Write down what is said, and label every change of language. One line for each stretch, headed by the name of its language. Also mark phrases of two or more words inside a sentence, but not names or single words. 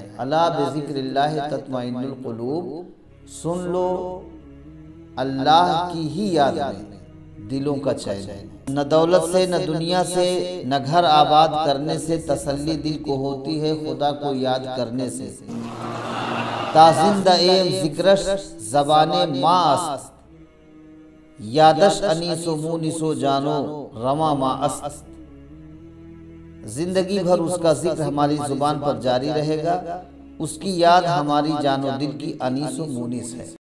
Arabic: الا بذکر اللہ تطمئن القلوب،
Urdu: سن لو اللہ کی ہی یاد میں دلوں کا چین ہے۔ نہ دولت سے، نہ دنیا سے، نہ گھر آباد کرنے سے تسلی دل کو ہوتی ہے خدا کو یاد کرنے سے۔
Persian: تا زندہ ایم ذکرش زبان ما است، یادش انیس و مونس و جانو رواں ما است،
Urdu: زندگی بھر اس کا ذکر ہماری زبان پر جاری رہے گا، اس کی یاد ہماری جان و دل کی انیس و مونس ہے۔